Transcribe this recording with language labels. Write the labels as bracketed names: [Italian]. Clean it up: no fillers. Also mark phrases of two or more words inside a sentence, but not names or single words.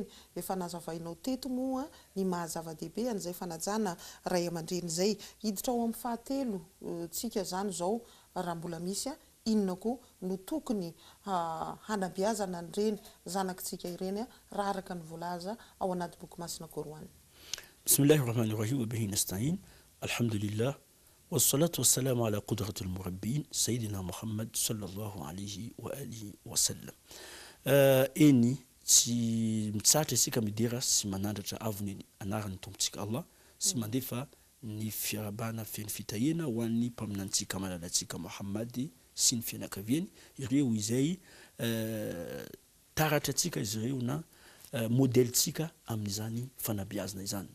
[Malagasy] Efa nazavainao teto moa ny mahazava-dehibe an'izay fanajana ray aman-dreny izay. Hiditra ao amin'ny fahatelo tsika zany zao raha mbola misy inona koa no tokony hanabeazana an'ireny zanakitsika ireny raha araka ny voalaza ao anaty boky masina Korana. [Arabic] بسم الله الرحمن الرحيم وبه نستعين الحمد لله والصلاة والسلام على قدرة المربين سيدنا محمد صلى الله عليه وآله وسلم. [Malagasy] Eny tsy mitsatra isika midera sy manandratra avony anaran'ny tompontsika Allah sy mandefa ny fiarabana feno fitahina ho an'ny mpaminantsika malalatsika Muhammad sy ny fianakaviany ireo izay taratra atsika izy ireo na modelitsika amin'izany fanabeazana izany.